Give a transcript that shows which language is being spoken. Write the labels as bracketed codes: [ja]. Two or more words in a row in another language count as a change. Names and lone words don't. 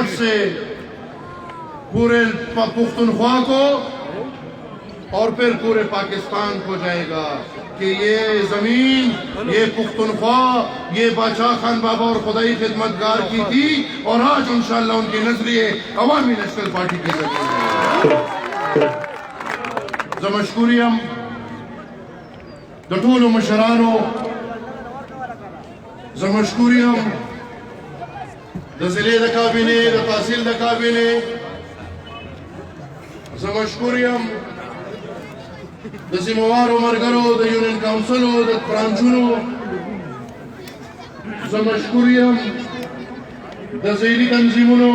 [ur] سے پورے پختونخوا کو اور پھر پورے پاکستان کو جائے گا کہ یہ زمین، یہ پختونخوا، یہ بادشاہ خان بابا اور خدائی خدمتگار کی تھی، اور آج انشاءاللہ ان کی نظریے عوامی نیشنل پارٹی کی زمین ہے۔ [ps] زمشکوریم د ټولو مشرانو، زمشکوریم د ضلع د کابینې، د تحصیل د کابینې، زمشکوریم د سیموارو ملګرو، د یونین کاونسلو، د برانچونو، زمشکوریم د ځایي تنظیمونو،